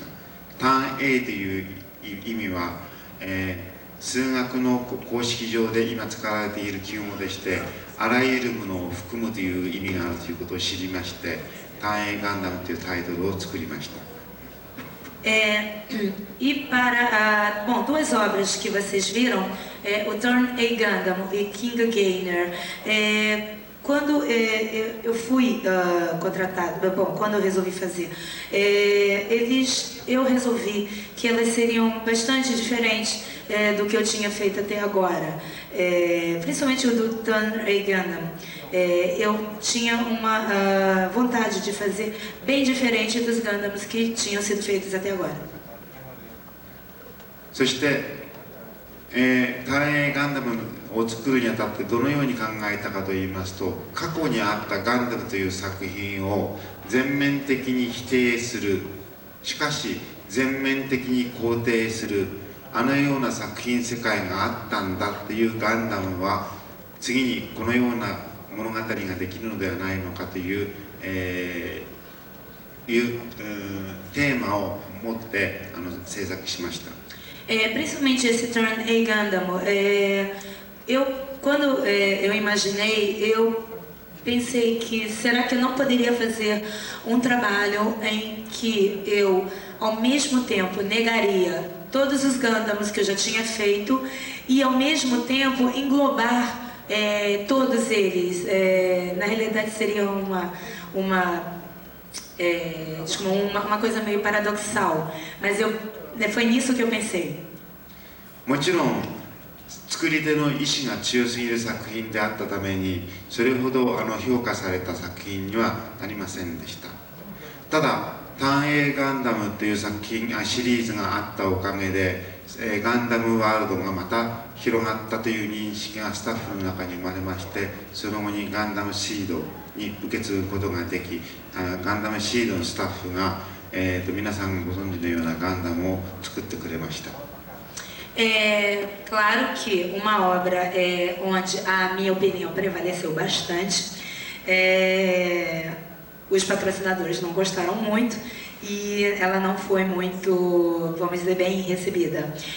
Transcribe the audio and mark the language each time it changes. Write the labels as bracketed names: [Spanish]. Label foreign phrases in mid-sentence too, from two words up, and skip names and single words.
[Japanese] 単影という意味は、数学の公式上で今使われている記号でしてあらゆるものを含むという意味があるということを知りまして「単影ガンダム」というタイトルを作りました。 [Portuguese] E para, bom, duas obras que vocês viram, o Turn A Gundam e King Gainer, quando eu fui contratada, bom, quando eu resolvi fazer, eu resolvi que elas seriam bastante diferentes do que eu tinha feito até agora, principalmente o do Turn A Gundam. Eu tinha uma vontade de fazer bem diferente dos Gundams que tinham sido feitos até agora. [Japanese] そして、ターン A ガンダムを作るにあたってどのように考えたかといいますと、過去にあったガンダムという作品を全面的に否定する、しかし全面的に肯定する、あのような作品世界があったんだっていうガンダムは次にこのような物語ができるのではないのかという、テーマを持って制作しました。 [Portuguese] Principalmente esse Turn A Gundam, quando eu imaginei, eu pensei que será que eu não poderia fazer um trabalho em que eu, ao mesmo tempo, negaria todos os Gundams que eu já tinha feito e, ao mesmo tempo, englobar todos eles. Na realidade, seria uma coisa meio paradoxal, mas foi nisso que eu pensei. [Japanese] もちろん作り手の意志が強すぎる作品であったためにそれほど評価された作品にはなりませんでした。ただターン A ガンダムというシリーズがあったおかげでガンダムワールドがまた広がったという認識がスタッフの中に生まれまして、その後にガンダムシードに受け継ぐことができ、ガンダムシードのスタッフが、皆さんご存知のようなガンダムを作ってくれました。 [Portuguese] Claro que uma obra onde a minha opinião prevaleceu bastante, os patrocinadores não gostaram muito e ela não foi muito, vamos dizer, bem recebida.